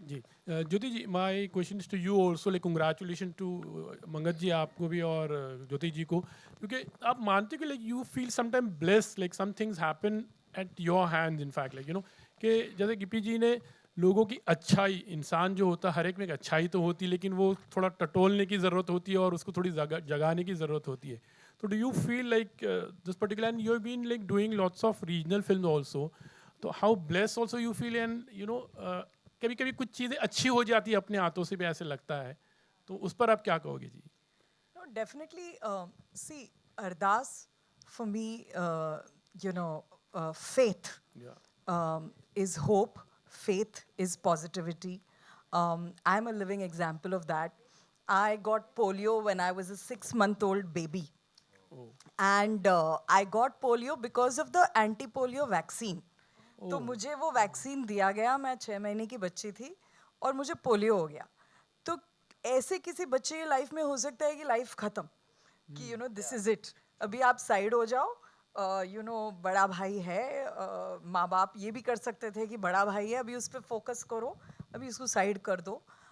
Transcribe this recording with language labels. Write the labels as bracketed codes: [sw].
[hi] Ji Jyoti ji, [en] my question is to you also, [hi] like congratulation to Mangat जी, आपको भी और ज्योति जी को, क्योंकि आप मानते हो कि [en] like you feel sometime blessed, like some things happen at your hands, in fact like you know [hi] कि जैसे गिप्पी जी ने लोगों की अच्छाई, इंसान जो होता है हर एक में एक अच्छाई तो होती है, लेकिन वो थोड़ा टटोलने की ज़रूरत होती है और उसको थोड़ी जगाने की ज़रूरत होती है। [en] तो do you feel like this particular, and you have been like doing lots of regional film also, तो how blessed also you feel, and you know [hi] कभी कभी कुछ चीज़ें अच्छी हो जाती है अपने हाथों से भी, ऐसे लगता है, तो उस पर आप क्या कहोगे जी? [en] No, definitely. See, Ardas for me, you know, faith is hope. Faith is positivity. I'm a living example of that. I got polio when I was a 6-month-old baby. And I got polio because of the anti-polio vaccine. [hi] तो मुझे वो vaccine दिया गया, मैं 6 महीने की बच्ची थी और मुझे पोलियो हो गया। तो ऐसे किसी बच्चे की लाइफ में हो सकता है कि लाइफ ख़त्म, कि [en] you know this is it, [hi] अभी आप साइड हो जाओ, [en] you know [hi] बड़ा भाई है, माँ बाप ये भी कर सकते थे कि बड़ा भाई है अभी उस पर फोकस करो, अभी उसको साइड कर दो।